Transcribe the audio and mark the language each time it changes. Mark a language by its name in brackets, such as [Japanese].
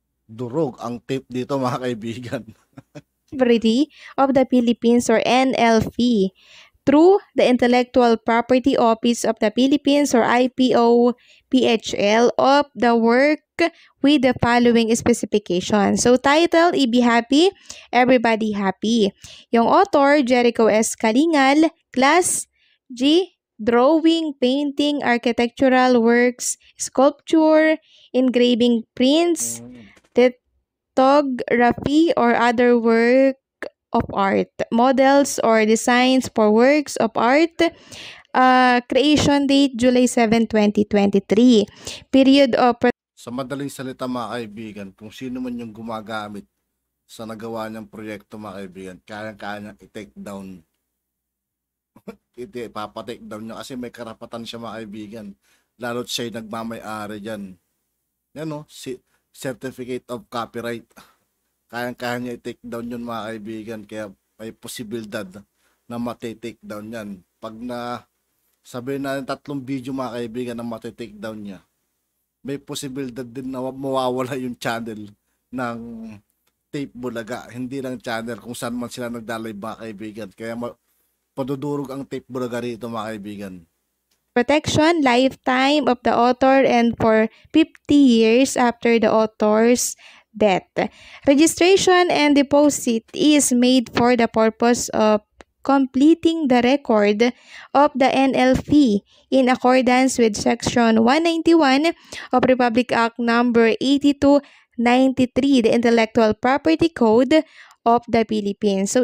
[Filipino] Durog ang tape dito mga kaibigan. [English] Of the Philippines or NLP. Through the Intellectual Property Office of the Philippines or IPO PHL of the work with the following specifications. So title, Be Happy, Everybody Happy. Yung author, Jericho S. Caringal. Class, G. Drawing, painting, architectural works, sculpture, engraving prints, lithography, or other work of art, models or designs for works of art. Creation date July 7, 2023. Period of [Filipino] sa madaling salita mga kaibigan, kung sino man yung gumagamit sa nagawa niyang proyekto mga kaibigan, kaya niyang i-take down. Ipapatake down niya kasi may karapatan siya mga kaibigan. Lalo't siya'y nagmamay-ari dyan. [English] Yan Certificate of Copyright. [Filipino] Kaya niya i-take down yun mga kaibigan. Kaya may posibilidad na mati-take down yan. Pag na sabihin natin 3 video mga kaibigan na matitake down niya, may posibilidad din na mawawala yung channel ng Tape Bulaga. Hindi lang channel kung saan man sila nagdalay mga kaibigan. Kaya padudurog ang Tape Bulaga rito mga kaibigan. [English] Protection, lifetime of the author and for 50 years after the author's death. Registration and deposit is made for the purpose of completing the record of the NLP in accordance with Section 191 of Republic Act Number 8293, the Intellectual Property Code of the Philippines.